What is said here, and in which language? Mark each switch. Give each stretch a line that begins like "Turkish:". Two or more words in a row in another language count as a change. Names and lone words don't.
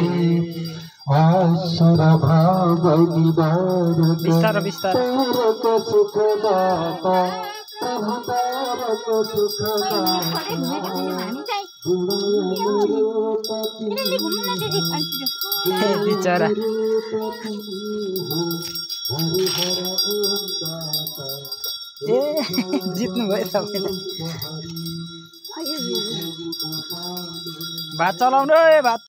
Hindi: आसुर भाव निवारक तारक सुखदाता प्रभु तारक सुखदाता
Nepali: बिचारा ए जित्नु भयो तपाईले भात चलाउनु है भात